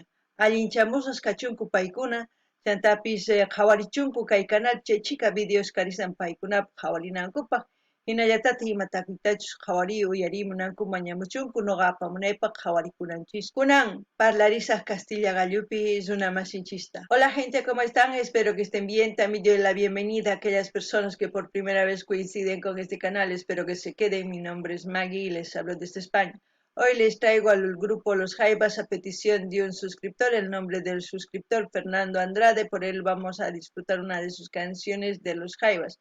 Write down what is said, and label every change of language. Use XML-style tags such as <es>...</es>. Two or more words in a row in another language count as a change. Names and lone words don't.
<qu>Allinchamusas kachunku paykuna chantapis qhawarichunku kay canal chaychika videos karisan paykunapaq qhawarinankupaq hinallatataq imatakuytachus qhawariy uyarimunanku mañamuchunku noqa apamunaypaq qhawarikunanchis kunan parlarisaq Castilla gallupi runamasinchista.</qu> <es>Hola gente, ¿cómo están? Espero que estén bien. También doy la bienvenida a aquellas personas que por primera vez coinciden con este canal. Espero que se queden. Mi nombre es Maggie y les hablo desde España. Hoy les traigo al grupo Los Jaivas a petición de un suscriptor, el nombre del suscriptor Fernando Andrade, por él vamos a disfrutar una de sus canciones de Los Jaivas.</es>